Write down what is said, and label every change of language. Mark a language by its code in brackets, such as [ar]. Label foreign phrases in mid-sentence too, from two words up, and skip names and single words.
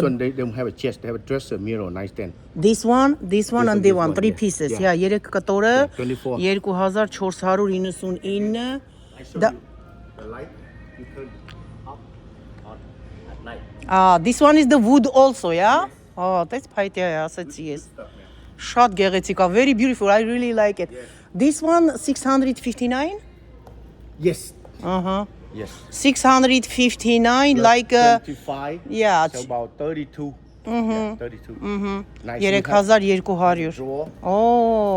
[en] one they don't have a chest. They have a dresser, mirror, nightstand. This one, and this the one, one, 3 yeah. pieces. Yeah. Yeah, 3 կտորը Yeah, 24. 2499 I show The- you the light. You turn up on at night. This one is the wood also, yeah? Oh, that's [hy] փայտյա, ասեցի ես։ Շատ գեղեցիկ է, [en] very beautiful. I really like it. Yes. This one 659? Yes. Uh-huh. Yes. 659 Plus like 25. yeah, So about 32. Yeah, 32. Nice. You have 3200. drawer. Oh,